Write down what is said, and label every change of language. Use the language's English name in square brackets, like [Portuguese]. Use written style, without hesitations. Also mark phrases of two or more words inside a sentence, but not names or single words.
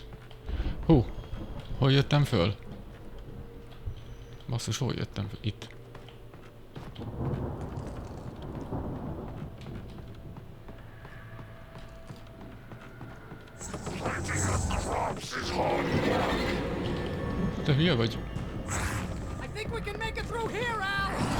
[Hungarian] Hú! Hol jöttem föl? Basszus, hol jöttem föl? Itt. Te hülye vagy? [English] I think we can make it through here, Al.